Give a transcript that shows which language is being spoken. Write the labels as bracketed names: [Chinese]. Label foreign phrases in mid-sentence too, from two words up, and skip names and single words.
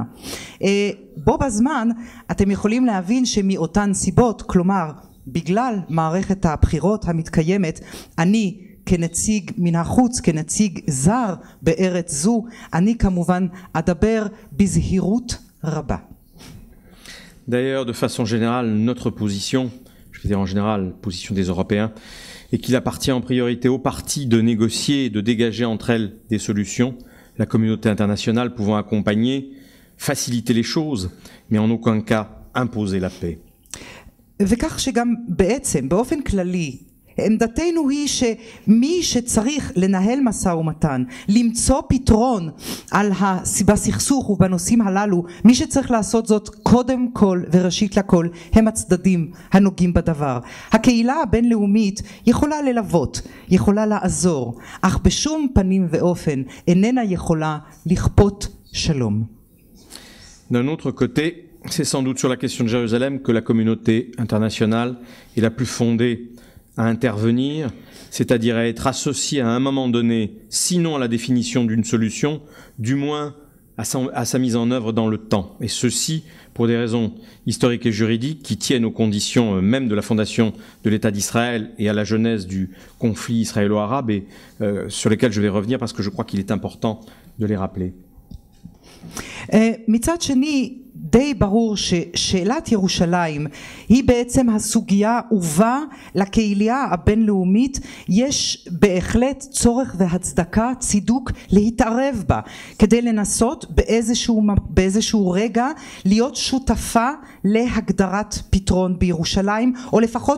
[Hebrew] בו בזמן אתם יכולים להבין שמאותן סיבות, כלומר בגלל מערכת הבחירות המתקיימת, אני כנציג מן החוץ, כנציג זר בארץ זו, אני כמובן אדבר בזהירות רבה. [French] D'ailleurs, de façon générale, notre position, je veux dire en général, position des Européens, est qu'il appartient en priorité aux parties de négocier et de dégager entre elles des solutions, la communauté internationale pouvant accompagner, faciliter les choses, mais en aucun cas imposer la paix. [Hebrew] וכך שגם בעצם באופן כללי עמדתנו היא שמי שצריך לנהל משא ומתן, למצוא פתרון בסכסוך ובנושאים הללו, מי שצריך לעשות זאת קודם כל וראשית לכל הם הצדדים הנוגעים בדבר. הקהילה הבינלאומית יכולה ללוות, יכולה לעזור, אך בשום פנים ואופן איננה יכולה לכפות שלום. [French] D'un autre côté, c'est sans doute sur la question de Jérusalem que la communauté internationale est la plus fondée à intervenir, c'est-à-dire à être associée à un moment donné, sinon à la définition d'une solution, du moins à sa mise en œuvre dans le temps. Et ceci pour des raisons historiques et juridiques qui tiennent aux conditions même de la fondation de l'État d'Israël et à la genèse du conflit israélo-arabe et sur lesquels je vais revenir parce que je crois qu'il est important de les rappeler. [Hebrew] מצד שני די ברור ששאלת ירושלים היא בעצם הסוגיה ובה לקהילה הבינלאומית יש בהחלט צורך והצדקה צידוק להתערב בה כדי לנסות באיזשהו רגע להיות שותפה להגדרת פתרון בירושלים או לפחות